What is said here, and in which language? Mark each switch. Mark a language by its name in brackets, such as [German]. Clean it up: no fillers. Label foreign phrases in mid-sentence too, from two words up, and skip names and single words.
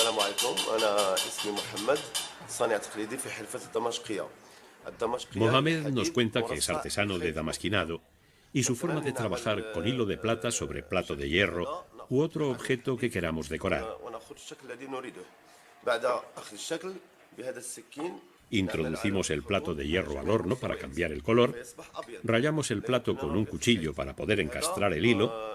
[Arabic] عليكم. أنا اسمي محمد، صانع تقليدي في حرفة الدمشقية. [Spanish] Mohamed nos cuenta que es artesano de damasquinado y su forma de trabajar con hilo de plata sobre plato de hierro u otro objeto que queramos decorar. Introducimos el plato de hierro al horno para cambiar el color, rayamos el plato con un cuchillo para poder encastrar el hilo.